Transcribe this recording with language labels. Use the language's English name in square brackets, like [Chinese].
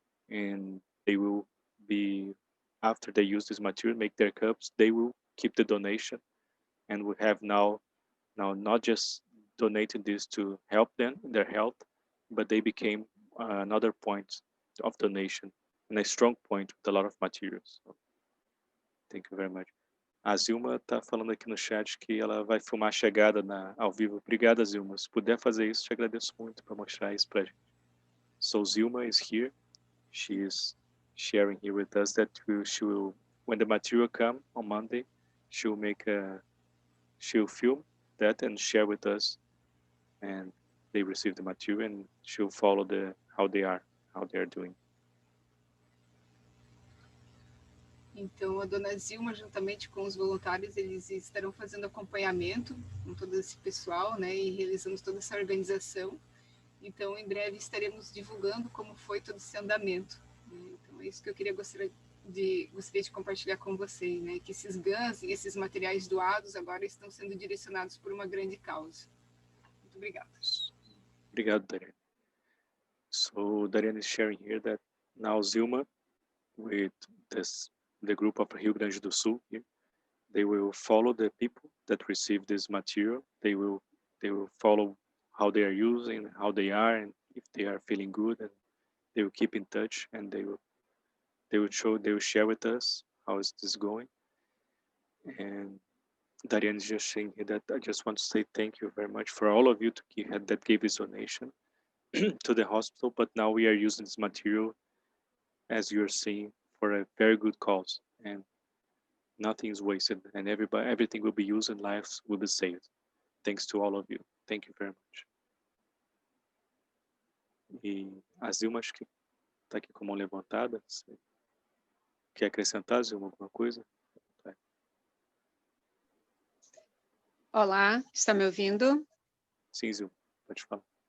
[English] And they will be, after they use this material, make their cups, they will keep the donation. And we have now not just donated this to help them in their health, but they became another point of donation and a strong point with a lot of materials. So, thank you very much. [Portuguese] A Zilma está falando aqui no chat que ela vai filmar a chegada ao vivo. Obrigada, Zilma. Se puder fazer isso, te agradeço muito para mostrar isso para a gente. [English] So Zilma is here. She is sharing here with us that she will, when the material come on Monday, she'll film that and share with us, and they receive the material, and she'll follow how they are doing. [Portuguese] Então, a dona Zilma, juntamente com os voluntários, eles estarão fazendo acompanhamento com todo esse pessoal, né, e realizando toda essa organização. Então, em breve estaremos divulgando como foi todo esse andamento. Então, é isso que eu gostaria de compartilhar com vocês, né, que esses GANs e esses materiais doados agora estão sendo direcionados por uma grande causa. Muito obrigada. Obrigado, Dariane. [English] So, Dariane is sharing here that now Zilma, with the group of Rio Grande do Sul here, they will follow the people that receive this material. They will follow how they are using, how they are, and if they are feeling good, and they will keep in touch, and they will share with us how is this going. And Dariane is just saying here that I just want to say thank you very much for all of you that gave this donation to the hospital, but now we are using this material, as you're seeing, for a very good cause, and nothing is wasted, and everything will be used and lives will be saved. Thanks to all of you. Thank you very much. [Portuguese] E a Zilma, acho que está aqui com a mão levantada. Você quer acrescentar, Zilma, alguma coisa? Olá, está me ouvindo? Sim, Zilma, pode falar.